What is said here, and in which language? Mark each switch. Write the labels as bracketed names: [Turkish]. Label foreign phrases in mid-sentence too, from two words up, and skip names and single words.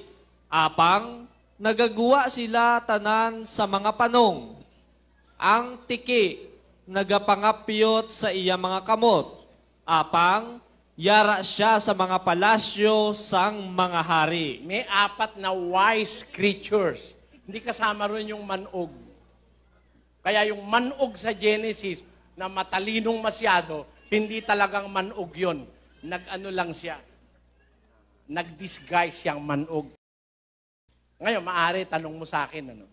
[Hiligaynon] Apang nagagawa sila tanan sa mga panong. Ang tiki, nagapangapyot sa iya mga kamot. Apang yara siya sa mga palasyo sang mga hari. [Filipino] May 4 na [English] wise creatures. [Filipino] Hindi kasama rin yung manug. Kaya yung manug sa Genesis na matalinong masyado, hindi talagang manug yun. Nag-ano lang siya. Nag-disguise siyang manug. Ngayon, maaari tanong mo sa akin, ano?